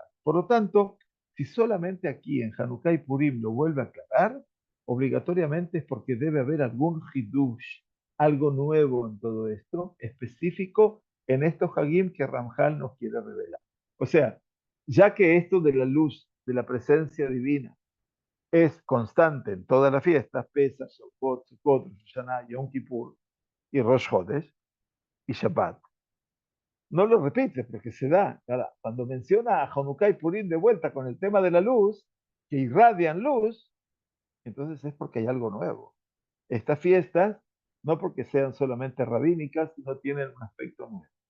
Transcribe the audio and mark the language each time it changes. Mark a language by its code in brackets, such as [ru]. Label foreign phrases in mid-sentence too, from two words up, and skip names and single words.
[es] Por lo tanto, si solamente aquí en Hanukkah y Purim lo vuelve a aclarar, obligatoriamente es porque debe haber algún hidush, algo nuevo en todo esto, específico en estos Hagim que Ramjal nos quiere revelar. O sea, ya que esto de la luz, de la presencia divina, es constante en todas las fiestas, Pesach, Shavuot, Sukkot, Rosh Hashanah, Yom Kippur y Rosh Chodesh y Shabbat. No lo repite porque se da. Ahora, cuando menciona a Hanukkah y Purim de vuelta con el tema de la luz, que irradian luz, entonces es porque hay algo nuevo. Estas fiestas, no porque sean solamente rabínicas, sino tienen un aspecto nuevo.